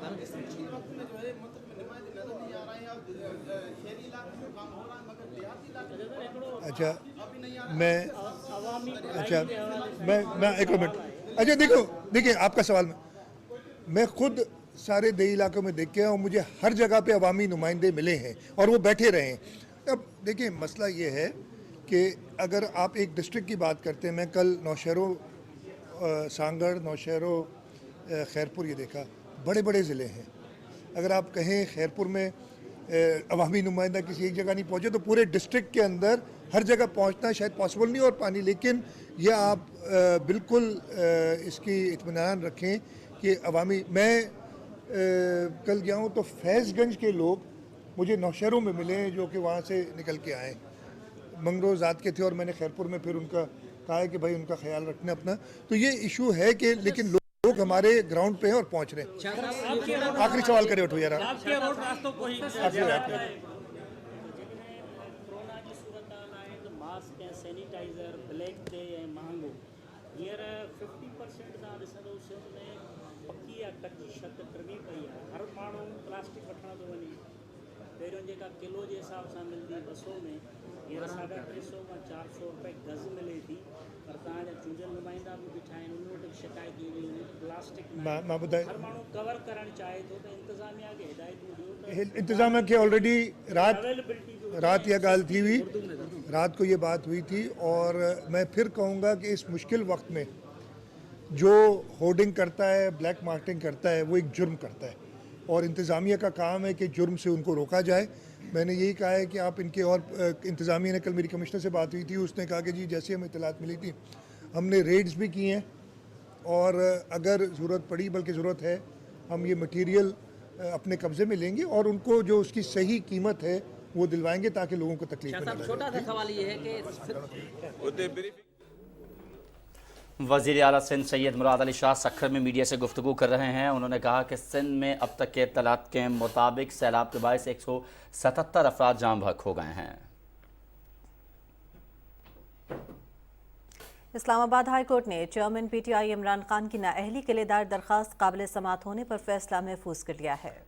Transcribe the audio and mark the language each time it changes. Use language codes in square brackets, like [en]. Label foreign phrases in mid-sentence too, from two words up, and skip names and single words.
[ur] اچھا میں ایک منٹ، اچھا دیکھیے آپ کا سوال میں خود سارے دیہی علاقوں میں دیکھ کے اور مجھے ہر جگہ پہ عوامی نمائندے ملے ہیں اور وہ بیٹھے رہے ہیں. اب دیکھیے مسئلہ یہ ہے کہ اگر آپ ایک ڈسٹرکٹ کی بات کرتے ہیں، میں کل نوشہرو، سانگھڑ، نوشہرو، خیرپور یہ دیکھا، بڑے بڑے ضلعے ہیں. اگر آپ کہیں خیرپور میں عوامی نمائندہ کسی ایک جگہ نہیں پہنچے تو پورے ڈسٹرکٹ کے اندر ہر جگہ پہنچنا شاید پاسیبل نہیں اور پانی، لیکن یہ آپ بالکل اس کی اطمینان رکھیں کہ عوامی، میں کل گیا ہوں تو فیض گنج کے لوگ مجھے نوشہرو میں ملے ہیں جو کہ وہاں سے نکل کے آئے، منگروزات کے تھے، اور میں نے خیرپور میں پھر ان کا کہا ہے کہ بھائی ان کا خیال رکھنا اپنا. تو یہ ایشو ہے کہ لیکن لوگ ہمارے گراؤنڈ پہ ہیں اور پہنچ رہے ہیں. [sd] आखिरी सवाल करे उठो यार, [en] sanitizer black [sd] ते ऐं महांगो हींअर 50% तव्हां ॾिसंदो सिंध में पकी या कची छत टमी पई आहे। हर माण्हू प्लास्टिक वठण थो वञे। पहिरियों जेका किलो जे हिसाब सां मिलंदी 200 में, हींअर 350 खां 400 रुपए गज़ मिले थी। पर तव्हांजा चूंडियल नुमाइंदा बि बीठा आहिनि, उन वटि शिकायत थी वई हुई प्लास्टिक हर माण्हू कवर करणु चाहे थो, त इंतिज़ामिया खे हिदायतूं ॾियो। इंतिज़ामिया खे ऑलरेडी रात यह गाल थी हुई, [ur] رات کو یہ بات ہوئی تھی. اور میں پھر کہوں گا کہ اس مشکل وقت میں جو ہورڈنگ کرتا ہے, [en] black marketing [ur] کرتا ہے، وہ ایک جرم کرتا ہے. اور انتظامیہ کا کام ہے کہ جرم سے ان کو روکا جائے۔ میں نے یہی کہا ہے کہ آپ ان کے، اور انتظامیہ نے، کل میری کمشنر سے بات ہوئی تھی، اس نے کہا کہ جی جیسے ہمیں اطلاعات ملی تھیں ہم نے ریڈز بھی کی ہیں اور اگر ضرورت پڑی، بلکہ ضرورت ہے، ہم یہ میٹیریل اپنے قبضے میں لیں گے اور ان کو جو اس کی صحیح قیمت ہے وہ دلوائیں گے تاکہ لوگوں کو تکلیف نہ لگے. چھوٹا سا سوال یہ ہے کہ وزیر اعلیٰ سندھ سید مراد علی شاہ سکھر میں میڈیا سے گفتگو کر رہے ہیں. انہوں نے کہا کہ سندھ میں اب تک کی اطلاعات کے مطابق سیلاب کے باعث 177 افراد جاں بحق ہو گئے ہیں. اسلام آباد ہائی کورٹ نے چیئرمین پی ٹی آئی عمران خان کی نااہلی کے لیے دائر درخواست قابل سماعت ہونے پر فیصلہ محفوظ کر لیا ہے.